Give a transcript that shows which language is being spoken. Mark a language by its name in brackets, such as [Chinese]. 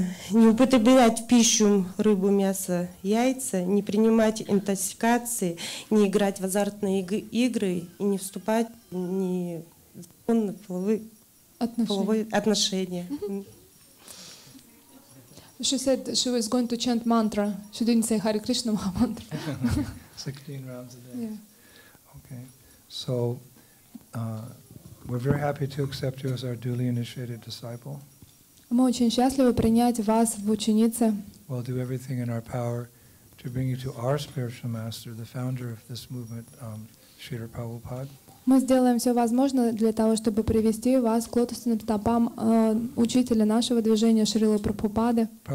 [Russian] Не употреблять в пищу рыбу, мясо, яйца, не принимать интоксикации, не играть в азартные игры и не вступать в половые отношения. [English] She said she was going to chant mantra. She didn't say Hare Krishna mantra. 16 rounds a day. Yeah. Okay. So we're very happy to accept you as our duly initiated disciple. [Russian] Мы очень счастливы принять вас в ученицы. [English] We'll do everything in our power to bring you to our spiritual master, the founder of this movement, Srila Prabhupada. [Russian] Мы сделаем все возможное для того, чтобы привести вас к лотосным стопам учителя нашего движения Шрилы Прабхупады.